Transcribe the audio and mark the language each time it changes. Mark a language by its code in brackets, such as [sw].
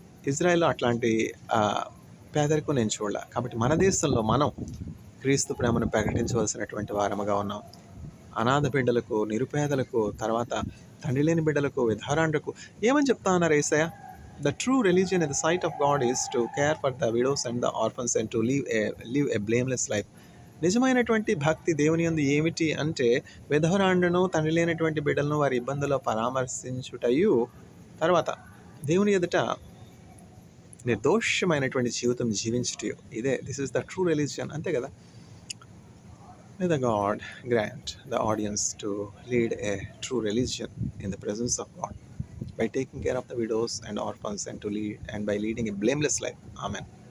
[te] ఇజ్రాయెల్లో అట్లాంటి పేదరికం నేను చూడాల. కాబట్టి మన దేశంలో మనం క్రీస్తు ప్రేమను ప్రకటించవలసినటువంటి వారముగా ఉన్నాం. అనాథ బిడ్డలకు, నిరుపేదలకు, తర్వాత తండ్రి లేని బిడ్డలకు, విధవరాండ్రకు ఏమని చెప్తా ఉన్నారు యేసయ్య? [en] The true religion in the sight of God is to care for the widows and the orphans and to live a blameless life. [te] నిజమైనటువంటి భక్తి దేవుని యందు ఏమిటి అంటే విధవరాండ్రను, తండ్రి లేనటువంటి బిడ్డలను వారి ఇబ్బందుల్లో పరామర్శించుటయు తర్వాత దేవుని ఎదుట నిర్దోషమైనటువంటి జీవితం జీవించుట, ఇదే [en] this is the true religion, [te] అంతే కదా. [en] May the God grant the audience to lead a true religion in the presence of God by taking care of the widows and orphans and by leading a blameless life. Amen.